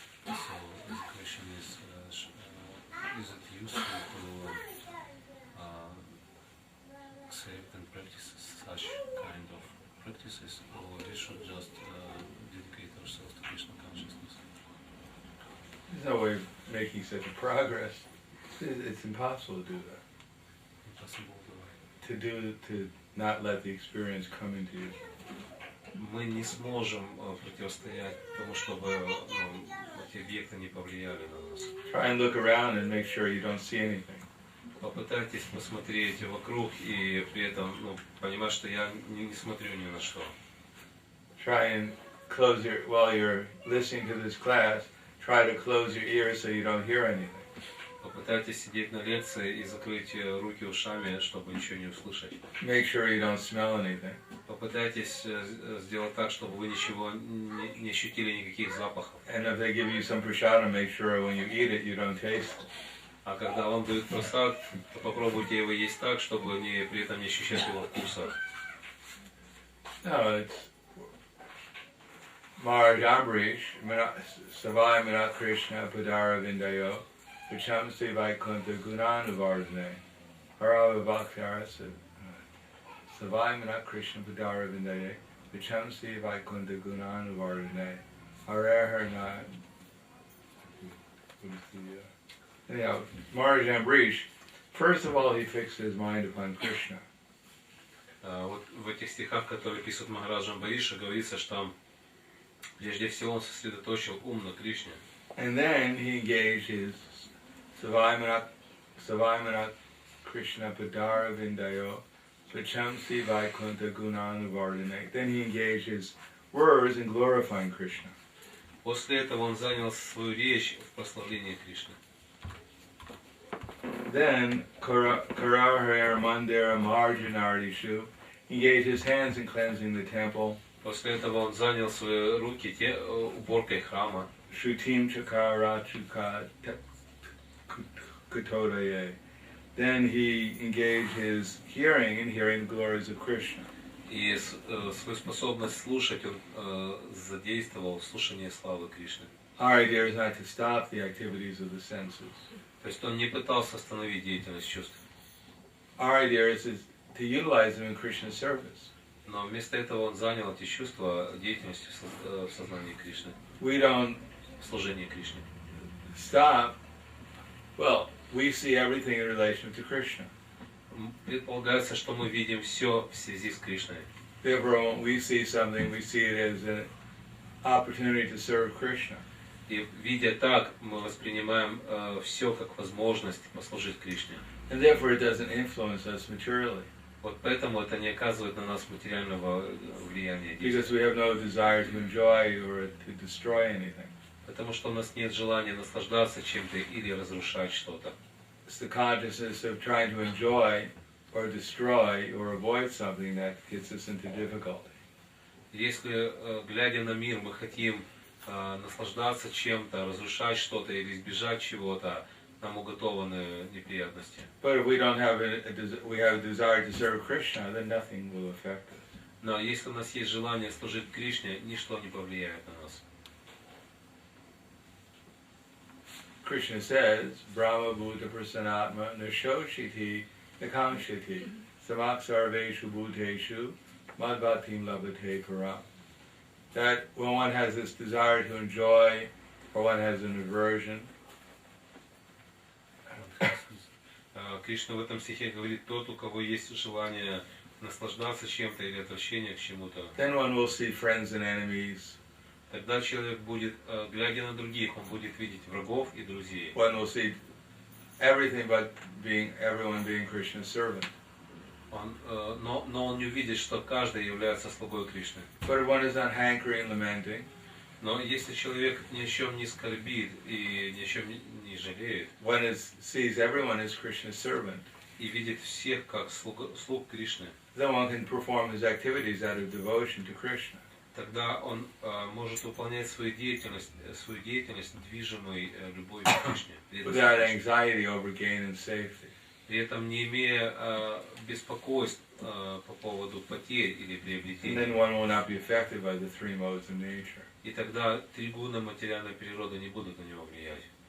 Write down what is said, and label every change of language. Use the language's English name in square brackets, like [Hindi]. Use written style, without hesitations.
[English] So the question is it useful to accept and practice such kind of practices, or we should just dedicate ourselves to Krishna consciousness? There's no way of making such a progress. It's impossible to do that. Impossible To not let the experience come into you. [Russian] Мы не сможем противостоять тому, чтобы эти объекты не повлияли на нас. [English] Try and look around and make sure you don't see anything. [Russian] Попытайтесь посмотреть вокруг и при этом понимать, что я не смотрю ни на что. [English] Try and while you're listening to this class, try to close your ears so you don't hear anything. [Russian] Попытайтесь сидеть на лекции и закрыть руки ушами, чтобы ничего не услышать. [English] Make sure you don't smell anything. [Russian] Попытайтесь сделать так, чтобы вы ничего не ощутили, никаких запахов. [English] And if they give you some prasadam, make sure when you eat it, you don't taste it. [Russian] А когда вам дают просад, то попробуйте его есть так, чтобы при этом не ощущать его вкуса. [English] No, it's [Sanskrit] Maharaj Ambarish, Savai Manat Krishna Padara Vindayo, Vichamsi Vaikunta Gunanuvardhane, Harava Bhaktyarasa, Savai Manat Krishna Padara Vindaye, Vichamsi Vaikunta Gunanuvardhane, Harahar. [English] Anyhow, Maharaj Ambarish, first of all, he fixed his mind upon Krishna. [Russian] Вот в этих стихах, которые пишет Махараджа Амбариша, говорится, что прежде всего он сосредоточил ум на Кришне. [English] And then he engaged his [Sanskrit] Savaimanat Krishna Padara Vindayo, Vachamsi Vaikunta Gunanuvardhane. [English] Then he engaged his words in glorifying Krishna. [Russian] После этого он занял свою речь в прославлении Кришны. [English] Then [Sanskrit] Karahara Mandira Marjanardishu [English] engaged his hands in cleansing the temple. [Russian] После этого он занял свои руки уборкой храма. [Sanskrit] Shrutim Chakara Chuka Kutodaye. [English] Then he engaged his hearing in hearing the glories of Krishna. [Russian] И свою способность слушать он задействовал в слушании славы Кришны. [English] Our idea is not to stop the activities of the senses. [Russian] То есть он не пытался остановить деятельность чувств. [English] Our idea is to utilize them in Krishna's service. [Russian] Но вместо этого он занял эти чувства деятельностью в сознании Кришны. [English] We don't [Russian] В служении Кришне. [English] stop. Well, we see everything in relation to Krishna. [Russian] предполагается, что мы видим все в связи с Кришной. [English] Therefore, when we see something, we see it as an opportunity to serve Krishna. [Russian] И видя так, мы воспринимаем все как возможность послужить Кришне. [English] And therefore, it doesn't influence us materially. [Russian] Вот поэтому это не оказывает на нас материального влияния. [English] Because we have no desire to enjoy or to destroy anything. [Russian] Потому что у нас нет желания наслаждаться чем-то или разрушать что-то. [English] It's the consciousness of trying to enjoy or destroy or avoid something that gets us into difficulty. [Russian] Если, глядя на мир, мы хотим наслаждаться чем-то, разрушать что-то или избежать чего-то, нам уготованы неприятности. [English] But if we don't have we have a desire to serve Krishna, then nothing will affect us. [Russian] Но если у нас есть желание служить Кришне, ничто не повлияет на нас. [Sanskrit] Krishna says, Brahma Bhuta Prasanatma Nashoshiti Nakamshiti Samak Sarveshu Bhuteshu Madhvatim Labhate Param. [English] That when one has this desire to enjoy or one has an aversion, [Russian] Кришна в этом стихе говорит, тот, у кого есть желание наслаждаться чем-то или отвращение к чему-то, [English] then one will see friends and enemies. [Russian] тогда человек будет, глядя на других, он будет видеть врагов и друзей. [English] One will see everything but everyone being Krishna's servant. [Russian] Но он не увидит, что каждый является слугой Кришны. [English] But if one is not hankering, lamenting, [Russian] Но если человек ни о чем не скорбит и ни о чем не жалеет, [English] one sees everyone as Krishna's servant, [Russian] и видит всех как слуг Кришны, [English] then one can perform his activities out of devotion to Krishna. [Russian] тогда он может выполнять свою деятельность движимой любовью к Кришне. [English] Without anxiety over gain and safety. [Russian] При этом не имея беспокойств по поводу потерь или приобретений. [English] And then one will not be affected by the three modes of nature. [Russian] И тогда три гуна материальной природы не будут на него влиять.